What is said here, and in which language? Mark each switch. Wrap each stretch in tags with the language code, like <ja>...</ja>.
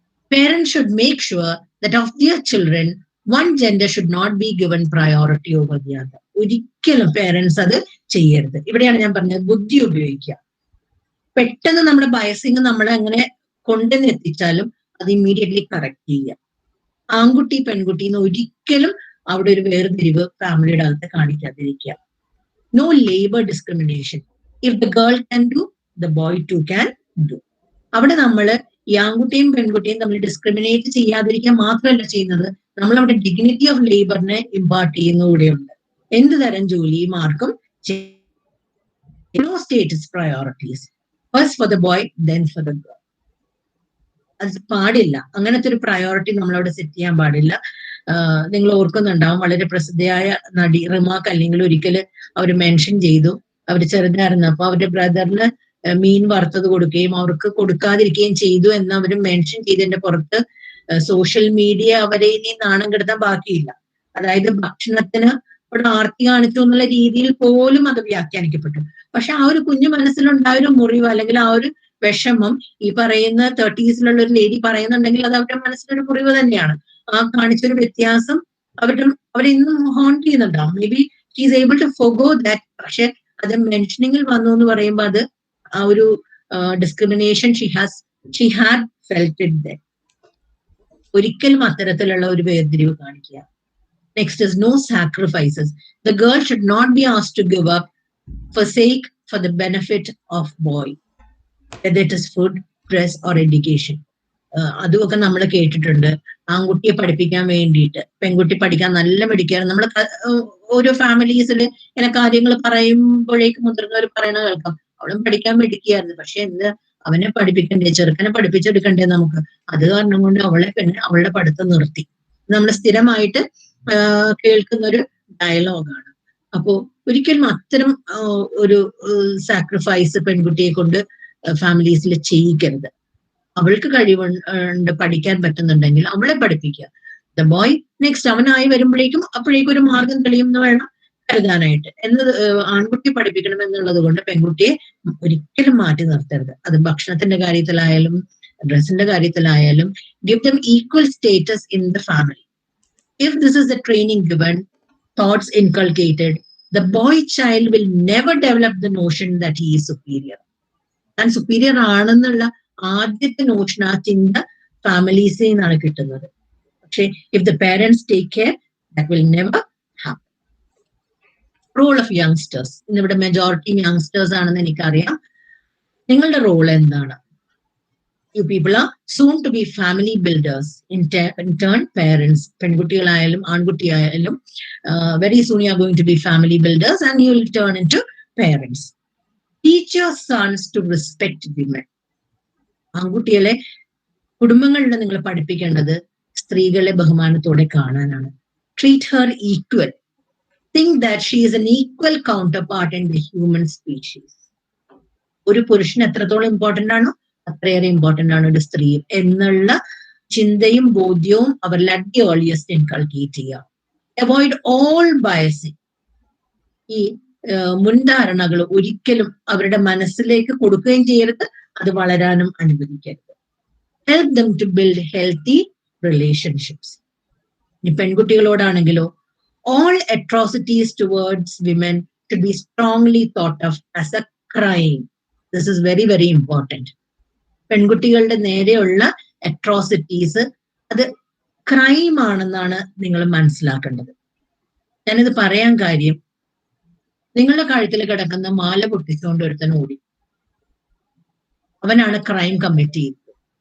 <en>Parents should make sure that of their children, one gender should not be given priority over the other.</en> <ml>ഒരിക്കലും parents അത് ചെയ്യരുത്. ഇവിടെയാണ് ഞാൻ പറഞ്ഞത്, ബുദ്ധി ഉപയോഗിക്കുക. പെട്ടെന്ന് നമ്മുടെ ബയസിങ് നമ്മളെ അങ്ങനെ കൊണ്ടുവന്ന് എത്തിച്ചാലും അത് ഇമ്മീഡിയറ്റ്ലി കറക്റ്റ് ചെയ്യുക. ആൺകുട്ടി പെൺകുട്ടി എന്ന് ഒരിക്കലും അവിടെ ഒരു വേർതിരിവ് ഫാമിലിയുടെ അകത്ത് കാണിക്കാതിരിക്കുക.</ml> <en>No labour discrimination. If the girl can do, the boy too can do.</en> <ml>അവിടെ നമ്മൾ ഈ ആൺകുട്ടിയും പെൺകുട്ടിയും തമ്മിൽ ഡിസ്ക്രിമിനേറ്റ് ചെയ്യാതിരിക്കാൻ മാത്രമല്ല ചെയ്യുന്നത്, നമ്മളവിടെ ഡിഗ്നിറ്റി ഓഫ് ലേബറിനെ ഇമ്പാർട്ട് ചെയ്യുന്ന കൂടെയുണ്ട്. എന്ത് തരം ജോലിയും ആർക്കും</ml> <en>No status priorities. First for the boy, then for the girl.</en> <ml>അത് പാടില്ല. അങ്ങനത്തെ ഒരു പ്രയോറിറ്റി നമ്മളവിടെ സെറ്റ് ചെയ്യാൻ പാടില്ല. നിങ്ങൾ ഓർക്കുന്നുണ്ടാവും, വളരെ പ്രസിദ്ധയായ നടി റിമാക്ക് അല്ലെങ്കിൽ ഒരിക്കൽ അവർ മെൻഷൻ ചെയ്തു, അവർ ചെറുതായിരുന്നപ്പോ അവരുടെ ബ്രദറിന് മീൻ വറുത്തത് കൊടുക്കുകയും അവർക്ക് കൊടുക്കാതിരിക്കുകയും ചെയ്തു എന്ന് അവർ മെൻഷൻ ചെയ്തതിന്റെ പുറത്ത് സോഷ്യൽ മീഡിയ അവരെ ഇനി നാണം കെടുത്താൻ ബാക്കിയില്ല. അതായത് ഭക്ഷണത്തിന് ഇവിടെ ആർത്തി കാണിച്ചു എന്നുള്ള രീതിയിൽ പോലും അത് വ്യാഖ്യാനിക്കപ്പെട്ടു. പക്ഷെ ആ ഒരു കുഞ്ഞു മനസ്സിലുണ്ടായ ഒരു മുറിവ് അല്ലെങ്കിൽ ആ ഒരു വിഷമം ഈ പറയുന്ന 30s ഒരു ലേഡി പറയുന്നുണ്ടെങ്കിൽ അത് അവരുടെ മനസ്സിലൊരു മുറിവ് തന്നെയാണ്. ആ കാണിച്ചൊരു വ്യത്യാസം അവരെ ഇന്നും ഹോണ്ട് ചെയ്യുന്നുണ്ടാവും.</ml> <en>Maybe she is able to forgo that.</en> <ml>പക്ഷെ അത് മെൻഷനിങ്ങിൽ വന്നു എന്ന് പറയുമ്പോൾ അത് ആ ഒരു discrimination</ml> <en>She had felt it then.</en> <ml>ഒരിക്കലും അത്തരത്തിലുള്ള ഒരു വേർതിരിവ് കാണിക്കുക.</ml> <en>Next is no sacrifices. The girl should not be asked to give up for the benefit of boy, whether it is food, dress or education.</en> <ml>അതുമൊക്കെ നമ്മൾ കേട്ടിട്ടുണ്ട്. ആൺകുട്ടിയെ പഠിപ്പിക്കാൻ വേണ്ടിയിട്ട് പെൺകുട്ടി പഠിക്കാൻ നല്ല മിടിക്കാറ്. നമ്മൾ ഓരോ ഫാമിലീസിൽ ഇങ്ങനെ കാര്യങ്ങൾ പറയുമ്പോഴേക്കും മുതിർന്നവർ പറയണ കേൾക്കാം, അവളും പഠിക്കാൻ മിടിക്കുകയായിരുന്നു, പക്ഷെ എന്ത് അവനെ പഠിപ്പിക്കണ്ടേ, ചെറുക്കനെ പഠിപ്പിച്ചെടുക്കണ്ടേ നമുക്ക്, അത് കാരണം കൊണ്ട് അവളുടെ പഠിത്തം നിർത്തി. നമ്മൾ സ്ഥിരമായിട്ട് കേൾക്കുന്ന ഒരു ഡയലോഗാണ്. അപ്പോ ഒരിക്കലും അത്തരം ഒരു സാക്രിഫൈസ് പെൺകുട്ടിയെ കൊണ്ട് ഫാമിലീസിൽ ചെയ്യിക്കരുത്. അവൾക്ക് കഴിവുണ്ട്, പഠിക്കാൻ പറ്റുന്നുണ്ടെങ്കിൽ അവളെ പഠിപ്പിക്കുക.</ml> <en>the boy next</en> <ml>അവനായി വരുമ്പോഴേക്കും അപ്പോഴേക്കും ഒരു മാർഗം തെളിയുമെന്ന് വേണം കരുതാനായിട്ട്. ആൺകുട്ടി പഠിപ്പിക്കണം എന്നുള്ളത് കൊണ്ട് പെൺകുട്ടിയെ ഒരിക്കലും മാറ്റി നിർത്തരുത്. അത് ഭക്ഷണത്തിന്റെ കാര്യത്തിലായാലും ഡ്രസ്സിന്റെ കാര്യത്തിലായാലും.</ml> <en>Give them equal status in the family. If this is the training given, thoughts inculcated, the boy child will never develop the notion that he is superior.</en> <ml>And superior ആണെന്നുള്ള ആദ്യത്തെ നോഷൻ, ആ ചിന്ത ഫാമിലീസിൽ നിന്നാണ് കിട്ടുന്നത്. പക്ഷേ</ml> <en>if the parents take care, that will never happen. Role of youngsters.</en> <ml>ഇന്നിവിടെ majority youngsters ആണെന്ന് എനിക്കറിയാം. നിങ്ങളുടെ റോൾ എന്താണ്?</ml> <en>You people are soon to be family builders. In turn, parents,</en> <ml>പെൺകുട്ടികളായാലും ആൺകുട്ടിയായാലും,</ml> <en>very soon you are going to be family builders and you will turn into parents. Teach your sons to respect women.</en> <ml>ആൺകുട്ടികളെ കുടുംബങ്ങളിൽ നിങ്ങൾ പഠിപ്പിക്കേണ്ടത് സ്ത്രീകളെ ബഹുമാനത്തോടെ കാണാനാണ്.</ml> <en>Treat her equal. Think that she is an equal counterpart in the human species.</en> <ml>ഒരു പുരുഷൻ എത്രത്തോളം ഇമ്പോർട്ടന്റ് ആണോ അത്രയേറെ ഇമ്പോർട്ടന്റ് ആണ് ഒരു സ്ത്രീ എന്നുള്ള ചിന്തയും ബോധ്യവും അവരിൽ</ml> <en>at the earliest</en> <ml>ഇൻകൾക്കേറ്റ് ചെയ്യുക.</ml> <en>Avoid all biasing.</en> <ml>ഈ മുൻധാരണകൾ ഒരിക്കലും അവരുടെ മനസ്സിലേക്ക് കൊടുക്കുകയും ചെയ്യരുത്, അത് വളരാനും അനുവദിക്കരുത്.</ml> <en>Help them to build healthy relationships.</en> <ml>ഇനി പെൺകുട്ടികളോടാണെങ്കിലോ,</ml> <en>all atrocities towards women should be strongly thought of as a crime. This is very, very important.</en> <ml>പെൺകുട്ടികളുടെ നേരെയുള്ള അട്രോസിറ്റീസ് അത് ക്രൈം ആണെന്നാണ് നിങ്ങൾ മനസ്സിലാക്കേണ്ടത്. ഞാനിത് പറയാൻ കാര്യം, നിങ്ങളുടെ കഴുത്തിൽ കിടക്കുന്ന മാല പൊട്ടിച്ചുകൊണ്ട് ഒരുത്തൻ ഓടി, അവനാണ് ക്രൈം കമ്മിറ്റ് ചെയ്തത്.</ml>